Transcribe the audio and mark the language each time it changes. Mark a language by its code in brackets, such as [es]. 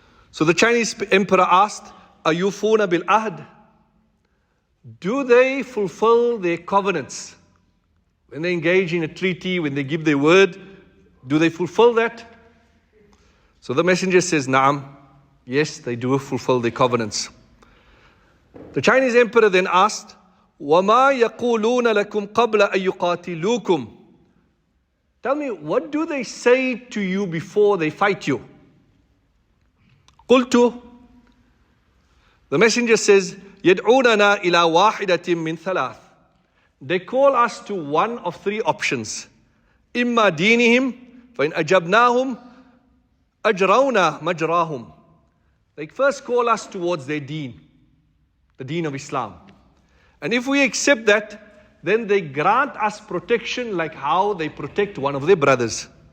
[en] So the Chinese emperor asked, [ar] Ayufuna bil ahd? [en] Do they fulfill their covenants? When they engage in a treaty, when they give their word, do they fulfill that? So the messenger says, Naam. Yes, they do fulfill their covenants. The Chinese emperor then asked, [ar] وَمَا يَقُولُونَ لَكُمْ قَبْلَ أَن يُقَاتِلُوكُمْ? [en] Tell me, what do they say to you before they fight you? [ar] قُلْتُ. [en] The messenger says, [ar] يَدْعُونَنَا إِلَى وَاحِدَةٍ مِّن ثَلَاثٍ. [en] They call us to one of three options. [ar] إِمَّا دِينِهِمْ فَإِنْ أَجَبْنَاهُمْ أَجْرَوْنَا مَجْرَاهُمْ. [en] They first call us towards their deen, the deen of Islam. And if we accept that, then they grant us protection like how they protect one of their brothers.